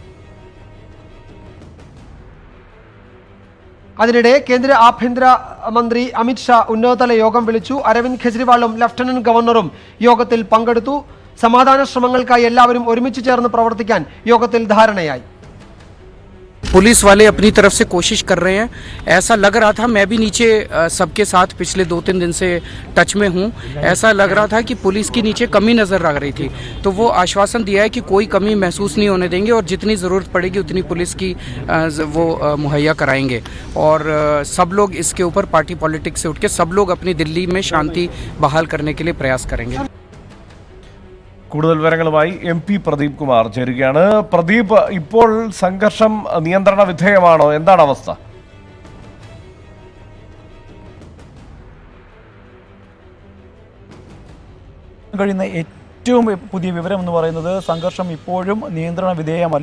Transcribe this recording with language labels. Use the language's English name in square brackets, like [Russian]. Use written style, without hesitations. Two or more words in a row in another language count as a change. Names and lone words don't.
[Malayalam] അതിനിടെ കേന്ദ്ര ആഭ്യന്തര മന്ത്രി അമിത് ഷാ ഉന്നതതല യോഗം വിളിച്ചു. അരവിന്ദ് കെജ്രിവാളും ലഫ്റ്റനന്റ് ഗവർണറും യോഗത്തിൽ പങ്കെടുത്തു. സമാധാന ശ്രമങ്ങൾക്കായി എല്ലാവരും ഒരുമിച്ച് ചേർന്ന് പ്രവർത്തിക്കാൻ യോഗത്തിൽ ധാരണയായി. [Hindi] पुलिस वाले अपनी तरफ से कोशिश कर रहे हैं, ऐसा लग रहा था. मैं भी नीचे सबके साथ पिछले 2-3 दिन से टच में हूँ. ऐसा लग रहा था कि पुलिस की नीचे कमी नज़र आ रही थी, तो वो आश्वासन दिया है कि कोई कमी महसूस नहीं होने देंगे और जितनी ज़रूरत पड़ेगी उतनी पुलिस की वो मुहैया कराएंगे. और सब लोग इसके ऊपर [English] party politics [Hindi] से उठ के सब लोग अपनी दिल्ली में शांति बहाल करने के लिए प्रयास करेंगे. [Malayalam] കൂടുതൽ വിവരങ്ങളുമായി MP പ്രദീപ് കുമാർ ചേരുകയാണ്. പ്രദീപ്, ഇപ്പോൾ സംഘർഷം നിയന്ത്രണ വിധേയമാണോ? എന്താണ് അവസ്ഥ? കഴിയുന്ന ഏറ്റവും പുതിയ വിവരം എന്ന് പറയുന്നത് സംഘർഷം ഇപ്പോഴും നിയന്ത്രണ വിധേയമല്ല.